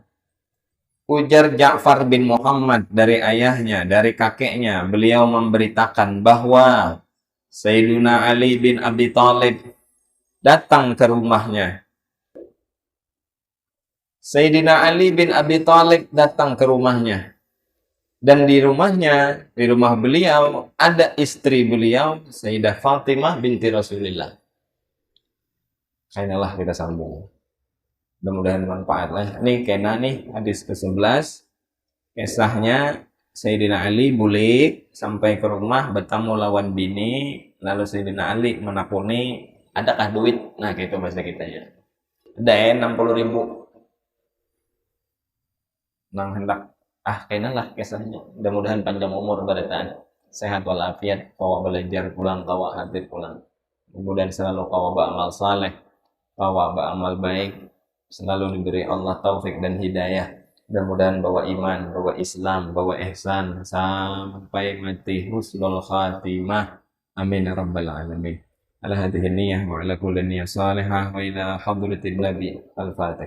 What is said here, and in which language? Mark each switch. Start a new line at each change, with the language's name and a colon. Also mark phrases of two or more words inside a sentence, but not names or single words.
Indonesian: Ujar Ja'far bin Muhammad dari ayahnya, dari kakeknya, beliau memberitakan bahwa Sayyidina Ali bin Abi Thalib datang ke rumahnya. Sayyidina Ali bin Abi Thalib datang ke rumahnya. Dan di rumahnya, di rumah beliau, ada istri beliau, Sayyidah Fatimah binti Rasulillah.
Banjar: Kainalah kita sambung.
Indonesian: Mudah-mudahan manfaat lah.
Banjar: Nih kena nih hadis ke-11. Kisahnya Sayyidina Ali bulik sampai ke rumah bertemu lawan bini. Lalu Sayyidina Ali menakuni, adakah duit?
Indonesian: Nah gitu bahasa kita ya. Ada 60.000.
Banjar: Nang hendak kayaknya lah kisahnya. Mudah-mudahan panjang umur barataan, sehat walafiat, kawa belajar pulang, kawa hadir pulang. Mudah-mudahan selalu kawa beramal saleh, kawa beramal baik, selalu diberi Allah taufik dan hidayah.
Indonesian: Mudah-mudahan bawa iman, bawa Islam, bawa ihsan sampai mati
Arabic: حسن الخاتمة. آمين يا رب العالمين. على هذه النية وعلى كل نية صالحة وإلى حضرة النبي الفاتحة.